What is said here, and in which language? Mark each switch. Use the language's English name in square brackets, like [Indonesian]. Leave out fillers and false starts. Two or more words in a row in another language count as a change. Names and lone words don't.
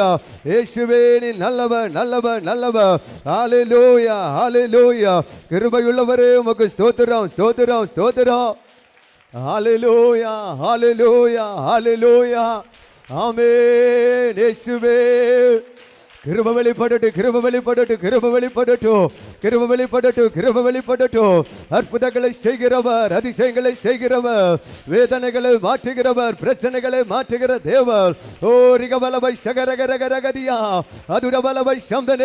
[Malayalam] യേശുവേ നീ നല്ലവർ നല്ലവർ നല്ലവർ. ഹല്ലേലൂയ ഹല്ലേലൂയ. കൃപയുള്ളവരേ ഉമക്ക് സ്തോത്രം സ്തോത്രം സ്തോത്രം. ഹല്ലേലൂയ ഹല്ലേലൂയ ഹല്ലേലൂയ. ആമേൻ. [Tamil] യേശുവേ கிருபை வெளிப்படட்டும், கிருபை வெளிப்படட்டும், கிருபை வெளிப்படட்டும், கிருபை வெளிப்படட்டும், கிருபை வெளிப்படட்டும். அற்புதங்களை செய்கிறவர், அதிசயங்களை செய்கிறவர், வேதனைகளை மாற்றுகிறவர், பிரச்சனைகளை மாற்றுகிற தேவர். ஓ ரிகபலவை சகரகரகரகதியா. அதுரபலவை சந்தனே.